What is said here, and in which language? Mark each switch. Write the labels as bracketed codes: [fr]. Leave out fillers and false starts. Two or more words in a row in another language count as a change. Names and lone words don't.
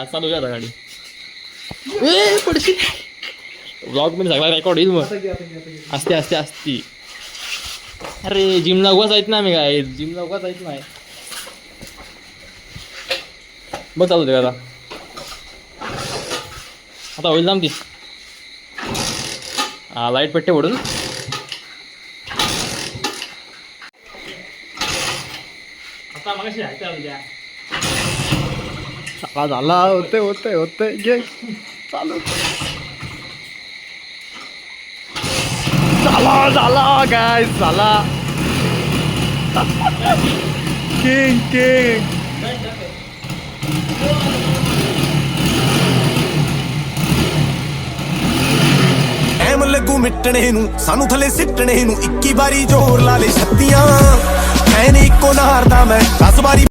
[mr] चालू आता गाडी ब्लॉग मध्ये सगळा रेकॉर्ड येईल मग असते अरे जिमला उगाच आहेत ना आम्ही काय जिमला उगाच आहेत नाही बघ चालू दे आता होईल ना ती लाईट पेट्टे ओढून आता मगाशी झाला होते घे चालू झाला काय झाला. किंग [pa] ਟਾਈਮ ਲੱਗੂ ਮਿਟਣੇ ਨੂੰ ਸਾਨੂੰ ਥੱਲੇ ਸਿੱਟਣੇ ਨੂੰ 21 ਵਾਰੀ ਜ਼ੋਰ ਲਾ ਲੈ ਛੱਤੀਆਂ ਐਨ ਇੱਕੋ ਨਾਰ ਦਾ ਮੈਂ 10 ਵਾਰੀ